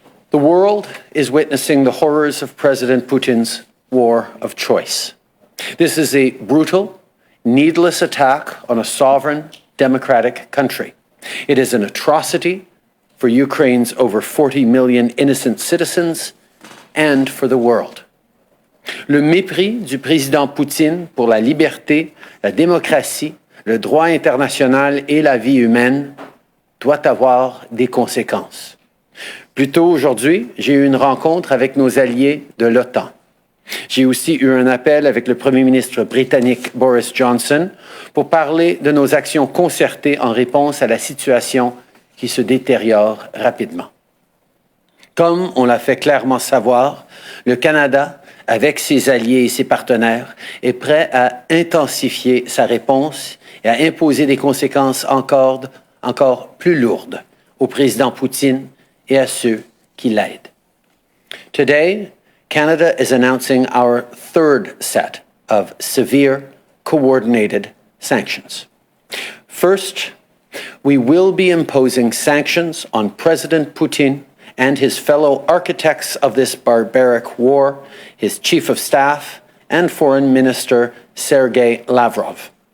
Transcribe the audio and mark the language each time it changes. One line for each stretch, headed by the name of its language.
English: The world is witnessing the horrors of President Putin's war of choice. This is a brutal, needless attack on a sovereign, democratic country. It is an atrocity for Ukraine's over 40 million innocent citizens and for the world.
French: Le mépris du président Poutine pour la liberté, la démocratie, le droit international et la vie humaine doit avoir des conséquences. Plus tôt aujourd'hui, j'ai eu une rencontre avec nos alliés de l'OTAN. J'ai aussi eu un appel avec le Premier ministre britannique Boris Johnson pour parler de nos actions concertées en réponse à la situation qui se détériore rapidement. Comme on l'a fait clairement savoir, le Canada, avec ses alliés et ses partenaires, est prêt à intensifier sa réponse et à imposer des conséquences encore plus lourdes au président Poutine et à ceux qui l'aident.
English: Today, Canada is announcing our third set of severe, coordinated sanctions. First, we will be imposing sanctions on President Putin and his fellow architects of this barbaric war, his Chief of Staff and Foreign Minister Sergei Lavrov.